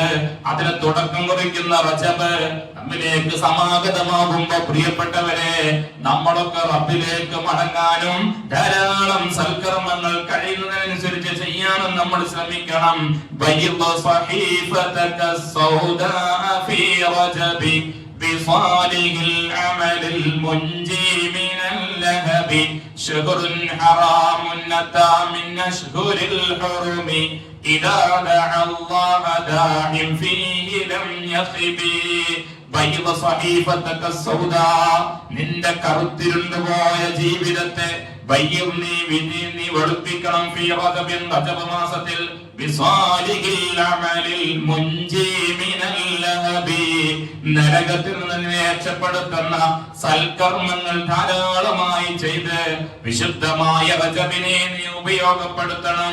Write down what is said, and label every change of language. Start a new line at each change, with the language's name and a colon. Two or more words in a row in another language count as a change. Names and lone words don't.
Malayalam: അതിന് തുടക്കം കുറിക്കുന്ന റജബ് നമ്മിലേക്ക് സമാഗതമാകുമ്പോ പ്രിയപ്പെട്ടവരെ, നമ്മളൊക്കെ റബ്ബിലേക്ക് മടങ്ങാനും ധാരാളം സൽക്കർമ്മങ്ങൾ കഴിയുന്നതിനനുസരിച്ച് ചെയ്യാനും നമ്മൾ ശ്രമിക്കണം.
Arabic: بيض صحيفتك سوداء في رجب بصالح العمل المنجي من اللهب شهر حرام أتى من أشهر الحرم إذا دعا الله داع فيه لم يخب بيض صحيفتك السوداء.
Malayalam: നിന്റെ കറുത്തിരുണ്ടുപോയ ജീവിതത്തെ നീ വെളുപ്പിക്കണം.
Arabic: في رجب
Malayalam: റജബ് മാസത്തിൽ
Arabic: بصالح العمل المنجي من اللهب,
Malayalam: നരകത്തിൽ നിന്ന് രക്ഷപ്പെടുത്തുന്ന സൽക്കർമ്മങ്ങൾ ധാരാളമായി ചെയ്ത് വിശുദ്ധമായ റജബിനെ നീ ഉപയോഗപ്പെടുത്തണം.